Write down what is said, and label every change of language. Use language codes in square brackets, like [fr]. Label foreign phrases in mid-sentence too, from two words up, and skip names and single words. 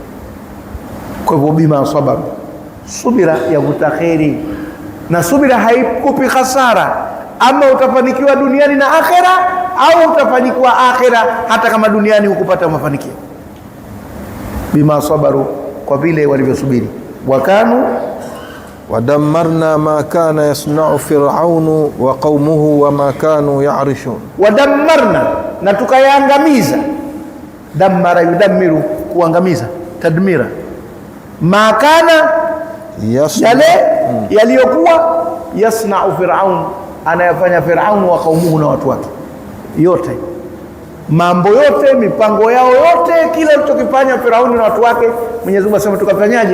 [sw] Kwa hivyo [ar] بما صبروا, [sw] subira ya kutakheri, na subira haikupi hasara. Ama utafanikiwa duniani na akhera, au utafanikiwa akhera hata kama duniani hukupata mafanikio. [ar] بما صبروا, [sw] kwa vile walivyosubiri. [ar] Wakanu ودمرنا ما كان يصنع فرعون وقومه وما كانوا يعرشون. ودمرنا, [sw] na tukayaangamiza. [ar] دمر يدمر, kuangamiza, tadmira. ما كان, [sw] yale yaliyokuwa, [ar] يصنع فرعون, [sw] anayafanya Firaun [ar] وقومه, [sw] na watu wake yote, mambo yote, mipango yao yote, kila alichokifanya Firauni na watu wake, Mwenyezi Mungu asema tukafanyaje?